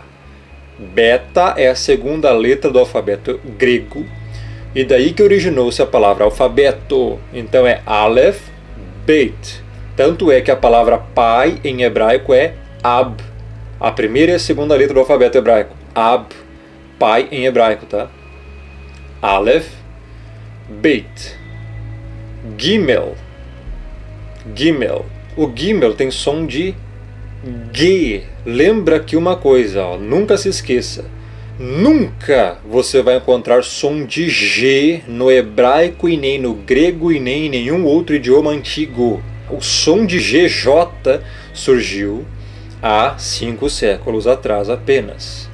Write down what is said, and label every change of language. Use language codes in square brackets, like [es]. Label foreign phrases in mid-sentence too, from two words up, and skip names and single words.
[pt] Beta é a segunda letra do alfabeto grego. E daí que originou-se a palavra alfabeto. Então é Aleph Beit. Tanto é que a palavra pai em hebraico é Ab. A primeira e a segunda letra do alfabeto hebraico. Ab. Pai em hebraico, tá? Aleph Beit. Gimel. Gimel. O Gimel tem som de G. Lembra aqui uma coisa, ó, nunca se esqueça. Nunca você vai encontrar som de G no hebraico e nem no grego e nem em nenhum outro idioma antigo. O som de GJ surgiu há 5 séculos atrás apenas.